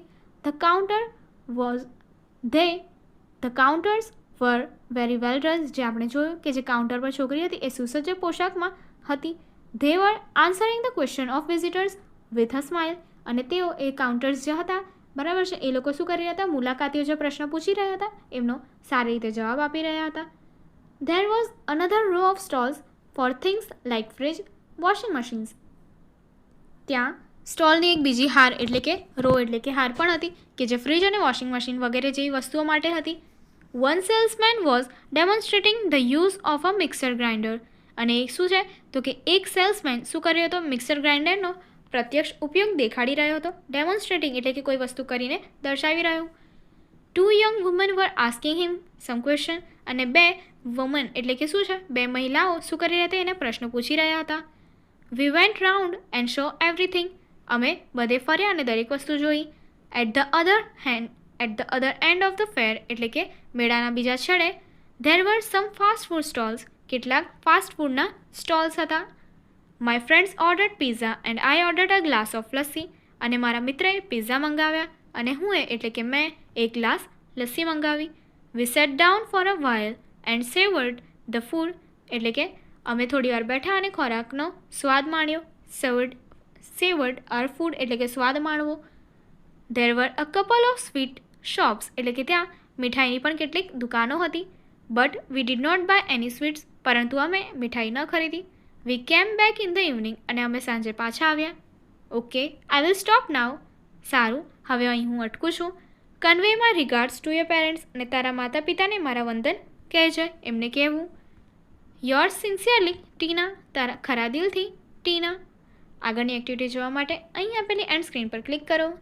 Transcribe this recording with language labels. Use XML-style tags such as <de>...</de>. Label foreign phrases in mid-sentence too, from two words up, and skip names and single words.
<en>The counters were very well dressed,</en> <gu>જે આપણે જોયું કે જે કાઉન્ટર પર છોકરી હતી એ સુસજ્જ પોશાકમાં હતી.</gu> <en>They were answering the question of visitors with a smile,</en> <gu>અને તેઓ એ કાઉન્ટર્સ જે હતા બરાબર છે એ લોકો શું કરી રહ્યા હતા, મુલાકાતીઓ જે પ્રશ્ન પૂછી રહ્યા હતા એમનો સારી રીતે જવાબ આપી રહ્યા હતા.</gu> <en>There was another row of stalls for things like fridge, washing machines.</en> <gu>ત્યાં સ્ટોલની એક બીજી હાર એટલે કે રો એટલે કે હાર પણ હતી કે જે ફ્રીજ અને વોશિંગ મશીન વગેરે જેવી વસ્તુઓ માટે હતી.</gu> <en>One salesman was demonstrating the use of a mixer grinder.</en> <gu>અને એક શું છે તો કે એક સેલ્સમેન શું કર્યો હતો, મિક્સર ગ્રાઇન્ડરનો પ્રત્યક્ષ ઉપયોગ દેખાડી રહ્યો હતો. ડેમોન્સ્ટ્રેટિંગ એટલે કે કોઈ વસ્તુ કરીને દર્શાવી રહ્યું.</gu> <en>Two young women were asking him some question.</en> <gu>અને બે વુમન એટલે કે શું છે, બે મહિલાઓ શું કરી રહ્યા હતા એને પ્રશ્ન પૂછી રહ્યા હતા.</gu> <en>We went round and show everything.</en> <gu>અમે બધે ફર્યા અને દરેક વસ્તુ જોઈ.</gu> <en>At the other end of the fair</en> <gu>એટલે કે મેળાના બીજા છેડે</gu> <en>there were some fast food stalls.</en> <gu>કેટલાક ફાસ્ટ ફૂડના સ્ટોલ્સ હતા.</gu> <en>My friends ordered pizza and I ordered a glass of lassi.</en> <gu>અને મારા મિત્રએ પિઝા મંગાવ્યા અને હું એટલે કે મેં એક ગ્લાસ લસ્સી મંગાવી.</gu> <en>We sat down for a while and savored the food.</en> <gu>એટલે કે અમે થોડી વાર બેઠા અને ખોરાકનો સ્વાદ માણ્યો.</gu> <en>Savored our food</en> <gu>એટલે કે સ્વાદ માણવો.</gu> <en>There were a couple of sweet shops.</en> <gu>એટલે કે ત્યાં મીઠાઈની પણ કેટલીક દુકાનો હતી.</gu> <en>But we did not buy any sweets.</en> <gu>પરંતુ અમે મીઠાઈ ન ખરીદી.</gu> <en>We came back in the evening.</en> <gu>અને અમે સાંજે પાછા આવ્યા.</gu> <en>Okay, I will stop now.</en> <gu>સારું, હવે અહીં હું અટકું છું.</gu> <en>Convey my regards to your parents.</en> <gu>અને તારા માતા પિતાને મારા વંદન કહેજે, એમને કહેવું.</gu> <en>Yours sincerely</en> <gu>ટીના. તારા ખરા દિલથી ટીના. આગળની એક્ટિવિટી જોવા માટે અહીં આપેલી</gu> <en>end screen</en> <gu>પર ક્લિક કરો.</gu>